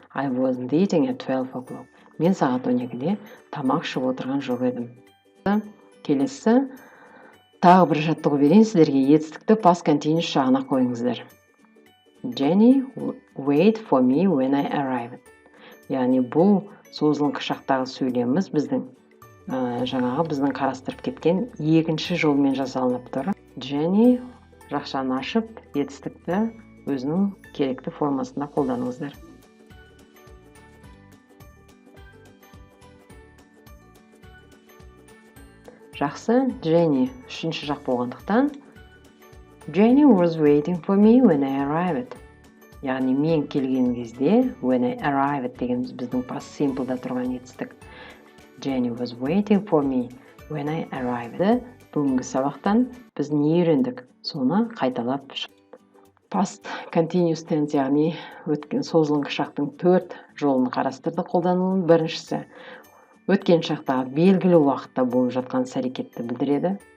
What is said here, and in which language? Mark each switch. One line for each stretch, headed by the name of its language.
English: I wasn't eating at 12 o'clock.
Kazakh: Мен сағат 12-де тамақ ішіп отырған жоқ едім. Келесі тағы бір жаттығу берейін сіздерге. Етістікті past continuous жағына қойыңыздар.
English: Jenny wait for me when I arrived.
Kazakh: Яғни бұл созылыңқы шақтағы сөйлеміміз жаңағы біздің қарастырып кеткен екінші жолмен жасалынып тұр. Jenny жақшаны ашып, етістікті өзінің керекті формасында қолданыңыздар. Жақсы, Jenny үшінші жақ болғандықтан
English: Jenny was waiting for me when I arrived.
Kazakh: Яғни мен келген кезде
English: when I arrived
Kazakh: дегеніміз біздің past simple'да тұрған етістік.
English: Jenny was waiting for me when I arrived.
Kazakh: Бүгінгі сабақтан біз не үйрендік? Соны қайталап past continuous tense, яғни өткен созылыңқы шақтың 4 жолын қарастырды қолданылуын. Біріншісі өткен шақтағы белгілі уақытта болып жатқан іс-әрекетті білдіреді.